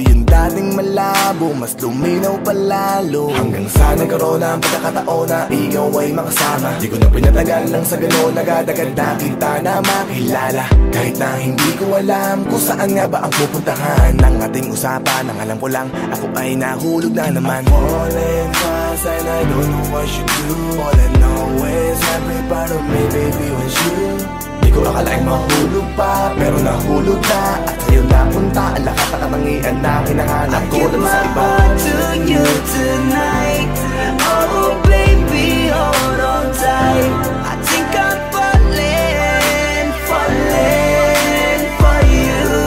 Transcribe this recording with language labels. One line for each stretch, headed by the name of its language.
Filipino: Yung dating malabo, mas luminaw palalo. Hanggang sa nagkaroon na ang pagkakataon na ikaw ay makasama. Di ko na pinatagal lang sa gano'n, agad-agad na kita na makilala. Kahit na hindi ko alam kung saan nga ba ang pupuntahan ng ating usapan. Ang alam ko lang, ako ay nahulog na naman.
English: I'm falling fast and I don't know what you do. All I know is every part of me, baby, was you.
Filipino: Di ko akalaing mahulog pa, pero nahulog na. At sa'yo napunta ang lahat ng katangian na hinahanap ko lang sa iba.
English: I give my heart to you tonight. Oh baby, hold on tight. I think I'm falling, falling for you.